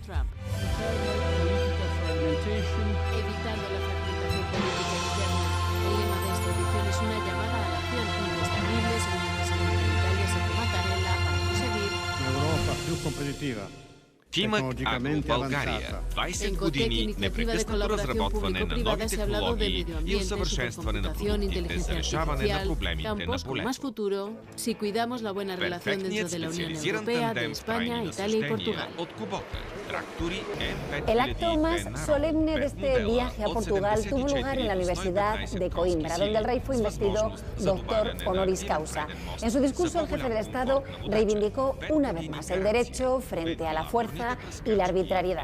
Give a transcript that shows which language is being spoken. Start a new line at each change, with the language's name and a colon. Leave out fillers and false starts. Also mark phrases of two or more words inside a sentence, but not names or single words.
Bulgarian: Тимък Агро България. 20 години непрекъснато разработване на нови технологии и усъвършенстване на продуктите за решаване на проблемите на полето. Перфектният специализиран тандем в трайни насъждения от Кубота. Трактори N5000
Spanish: El acto más solemne de este viaje a Portugal tuvo lugar en la Universidad de Coimbra, donde el rey fue investido doctor honoris causa. En su discurso, el jefe del Estado reivindicó una vez más el derecho frente a la fuerza y la arbitrariedad.